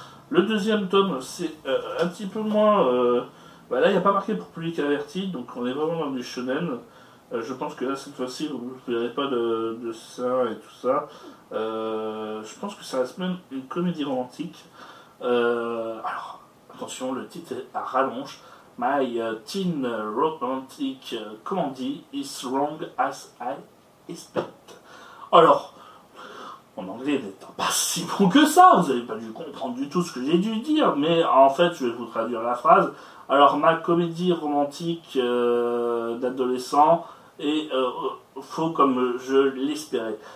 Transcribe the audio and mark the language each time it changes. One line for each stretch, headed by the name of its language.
French: Le deuxième tome, c'est un petit peu moins... là, il n'y a pas marqué pour public averti, donc on est vraiment dans du shonen. Je pense que là, cette fois-ci, vous ne verrez pas de ça et tout ça. Je pense que ça reste même une comédie romantique. Alors, attention, le titre est à rallonge.
English: My teen romantic comedy is wrong as I expect.
French: Alors, mon anglais n'étant pas si bon que ça, vous n'avez pas dû comprendre du tout ce que j'ai dû dire, mais en fait, je vais vous traduire la phrase. Alors, ma comédie romantique d'adolescent est faux comme je l'espérais.